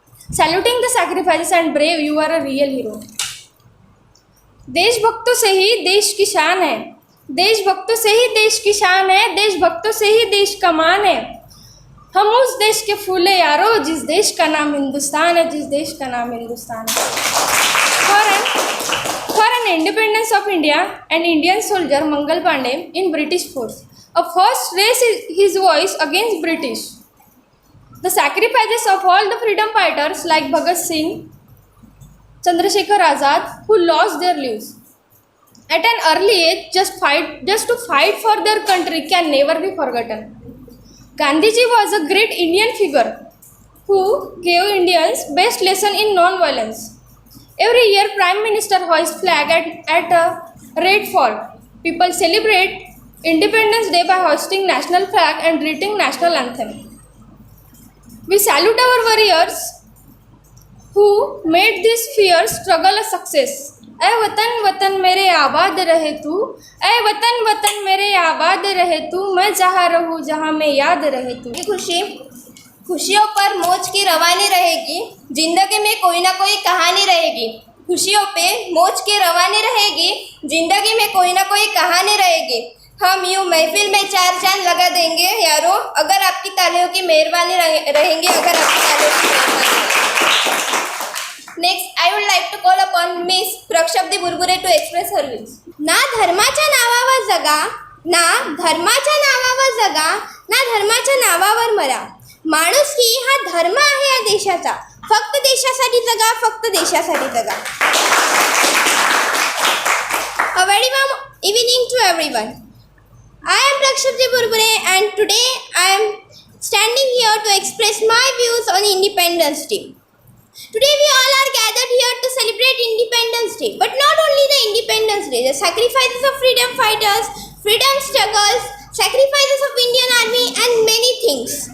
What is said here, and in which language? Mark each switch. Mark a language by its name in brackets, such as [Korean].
[English] Saluting the sacrifices and brave, you are a real hero. [Hindi] देशभक्तों से ही देश की शान है, देशभक्तों से ही देश की शान है, देशभक्तों से ही देश का मान है। हम उस देश के फूले यारो जिस देश का नाम हिंदुस्तान है, जिस देश का नाम हिंदुस्तान है। [English] For an independence of India, an Indian soldier Mangal Pandey in British force, first raised his voice against British. The sacrifices of all the freedom fighters like Bhagat Singh, Chandrasekhar Azad, who lost their lives at an early age just to fight for their country can never be forgotten. Gandhiji was a great Indian figure who gave Indians best lesson in non-violence. Every year, Prime Minister hoists flag at a Red Fort. People celebrate Independence Day by hoisting national flag and reading national anthem. We salute our warriors who made this fierce struggle a success. [Hindi] ऐ वतन वतन मेरे आबाद रहे तू, ऐ वतन वतन मेरे आबाद रहे तू, मैं जहाँ रहूँ जहाँ मैं याद रहे तू। खुशियों पर मौज की रवानी रहेगी, जिंदगी में कोई ना कोई कहानी रहेगी। खुशियों पे मौज की रवानी रहेगी, जिंदगी में कोई ना कोई कहानी रहेगी। हम यूँ महफिल में चार चांद लगा देंगे यारो, अगर आपकी तालियों की मेहरबानी रहेंगी, अगर आपकी तालियों की मेहरबानी। [English] Next, I would like to call upon Miss प्रक्षब्दी Burbure to express her views. [Marathi] ना धर्माच्या नावावर जगा, ना धर्माच्या नावावर जगा, ना धर्माच्या नावावर मरा. माणुसकी हा धर्म आहे या देशाचा. फक्त देशासाठी जगा, फक्त देशासाठी जगा. [English] A very warm evening to everyone. I am Prakshapti Burbure and today I am standing here to express my views on Independence Day. Today we all are gathered here to celebrate Independence Day. But not only the Independence Day, the sacrifices of freedom fighters, freedom struggles, sacrifices of Indian Army and many things.